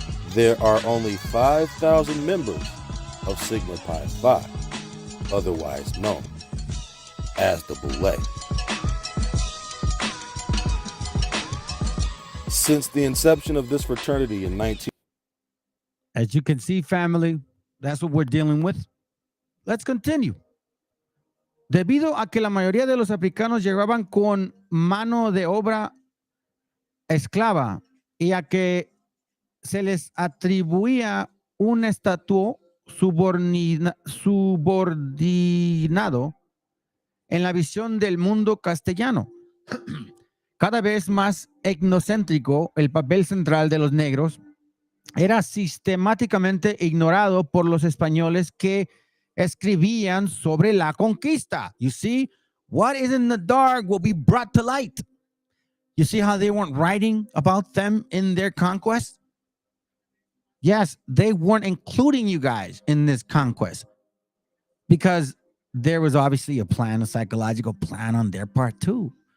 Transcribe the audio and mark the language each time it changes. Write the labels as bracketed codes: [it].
[en] There are only 5,000 members of Sigma Pi Phi, otherwise known as the Boule. Since the inception of this fraternity in 19... As you can see, family, that's what we're dealing with. Let's continue. [es] Debido a que la mayoría de los africanos llegaban con mano de obra esclava y a que se les atribuía un estatuto subordinado en la visión del mundo castellano. Cada vez más etnocéntrico, el papel central de los negros era sistemáticamente ignorado por los españoles que escribían sobre la conquista. [en] You see, what is in the dark will be brought to light. You see how they weren't writing about them in their conquest? Yes, they weren't including you guys in this conquest because there was obviously a plan, a psychological plan on their part too.